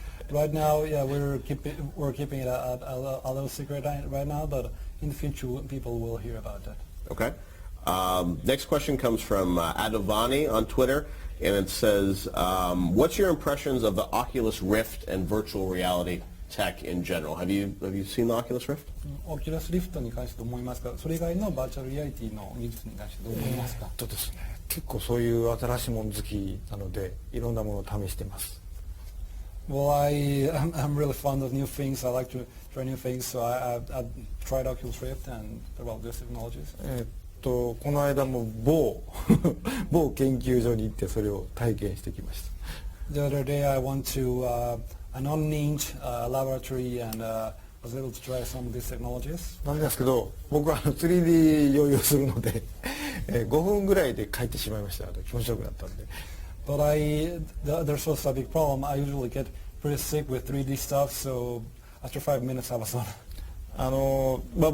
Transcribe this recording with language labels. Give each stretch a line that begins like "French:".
English: Right now, yeah, we're keeping it a little secret right now, but in the future people will hear about that. Okay. Next question comes from Adovani on Twitter, and it says, what's your impressions of the Oculus Rift and virtual reality tech in general? Have you seen the Oculus Rift?
Japanese: Oculus Rift に関してどう思いますか？それ以外のバーチャルリアリティの技術に関してどう思いますか？ですね、結構そういう新しいもの好きなのでいろんなものを試してます。
English: Well, I'm really fond of new things. I like to try new things, so I've tried Oculus Rift and developed these technologies.
Japanese: この間も某研究所に行ってそれを体験してきました。
English: The other day I went to an unnamed laboratory and was able to try some of these technologies.
Japanese: なんですけど、僕は3D 用意をするので5分ぐらいで帰ってしまいました。気持ちよくなったんで。
English: But there's also a big problem. I usually get pretty sick with 3D stuff, so after 5 minutes I was done.